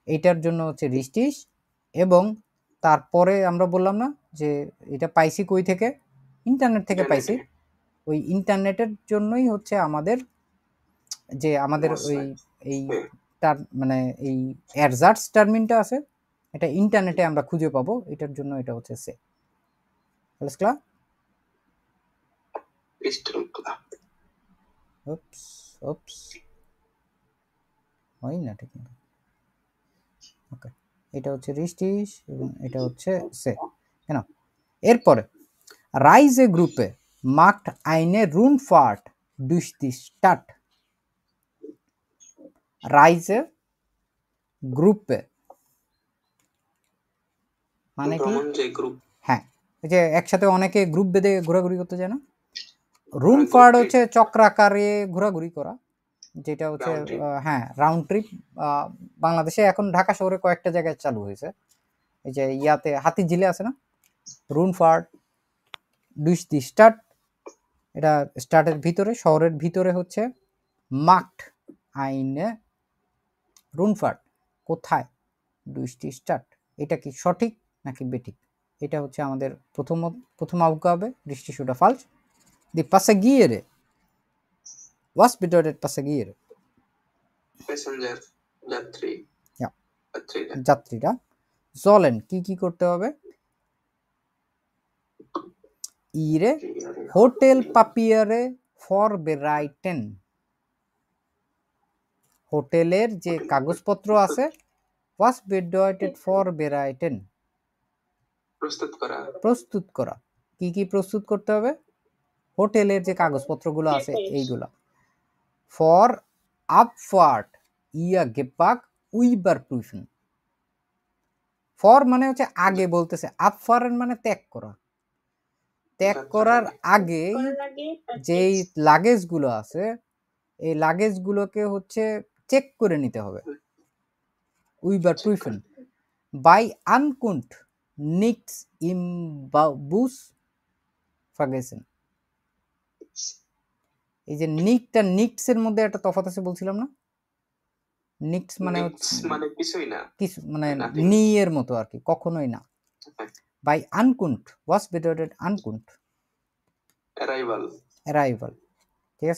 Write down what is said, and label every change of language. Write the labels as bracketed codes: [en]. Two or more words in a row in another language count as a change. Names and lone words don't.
[bn] এটার জন্য হচ্ছে রিস্টিস, এবং তারপরে আমরা বললাম না যে এটা পাইছি কই থেকে, ইন্টারনেট থেকে পাইছি। ওই ইন্টারনেটের জন্যই হচ্ছে আমাদের যে আমাদের ওই এই তার মানে এই এরজার্টস টার্মিনটা আছে, এটা ইন্টারনেটে আমরা খুঁজে পাবো, এটার জন্য এটা হচ্ছে সে। [de] Alles klar? Ist schon klar. Ups. [bn] হয় না ঠিক মতো। ওকে, এটা হচ্ছে রিস্টিস এবং এটা হচ্ছে সে। কেন এরপরে [de] Reisegruppe macht eine Rundfahrt durch die Stadt। Reisegruppe [bn] মানে কি? ভ্রমণ যে গ্রুপ, হ্যাঁ, এই যে একসাথে অনেকে গ্রুপ বেঁধে ঘোরাঘুরি করতে যায় না, রুনফার্ট হচ্ছে চক্রাকারে ঘোরাঘুরি করা, যেটা হচ্ছে [en] Round trip. [bn] হ্যাঁ [en] round trip. [bn] বাংলাদেশে এখন ঢাকা শহরে কয়েকটা জায়গায় চালু হয়েছে, এই যে ইয়াতে হাতিঝিলে আছে না, [de] Rundfahrt durch die Stadt, [bn] এটা স্টার্টের ভিতরে, শহরের ভিতরে হচ্ছে [de] macht eine Rundfahrt [bn] কোথায় [de] durch die Stadt। [bn] এটা কি সঠিক নাকি বেঠিক? এটা হচ্ছে আমাদের প্রথম Aufgabe, [de] richtig oder falsch। Die Passagiere, was bedeutet Passagiere? [bn] প্যাসেঞ্জার, যাত্রী, [de] Ja. [bn] যাত্রীরা যাত্রীরা sollen কি করতে হবে? [de] ihre Hotelpapiere vorbereiten। [bn] হোটেলের যে কাগজপত্র আছে, [de] was bedeutet vorbereiten? [bn] প্রস্তুত করা। কি প্রস্তুত করতে হবে? হোটেলের যে কাগজপত্রগুলো আছে এইগুলা। [de] for Abfahrt ihr Gepäck überprüfen। [bn] for মানে হচ্ছে আগে বলতেছে, abfahren মানে ত্যাগ করা। ত্যাগ করার আগে যেই লাগেজগুলো আছে, এই লাগেজগুলোকে হচ্ছে চেক করে নিতে হবে। [de] überprüfen bei Ankunft nichts im Bus vergessen। [bn] এই যে নিক্টস এর মধ্যে একটা তফাৎ আছে বলছিলাম না, নিক্টস মানে হচ্ছে মানে কিছুই না, কিছু মানে নি এর মতো আর কি, কখনোই না। [de] bei Ankunft, was bedeutet Ankunft? [bn] অ্যারাইভাল, ঠিক আছে।